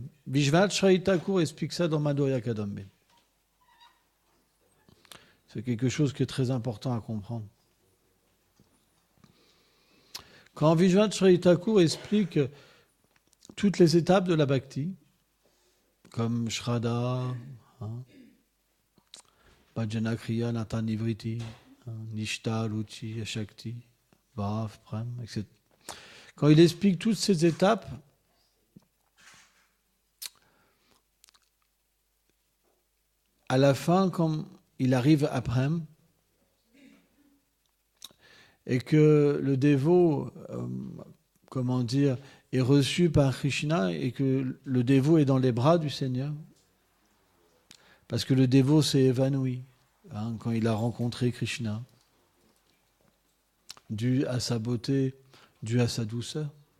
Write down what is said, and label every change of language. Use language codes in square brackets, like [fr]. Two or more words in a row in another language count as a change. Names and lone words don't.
[fr] Vishwanath Chaitya Thakur explique ça dans Madhurya Kadambe. C'est quelque chose qui est très important à comprendre. Quand Vishwanath Chaitya Thakur explique toutes les étapes de la bhakti, comme [sa] Shraddha, Bhajana Kriya, Nata Nivriti, Nishta, Ruchi, Shakti, Bhav, Prem, [fr] etc. Quand il explique toutes ces étapes, à la fin, quand il arrive à Prem, et que le dévot, comment dire, est reçu par Krishna et que le dévot est dans les bras du Seigneur, parce que le dévot s'est évanoui quand il a rencontré Krishna, dû à sa beauté, dû à sa douceur.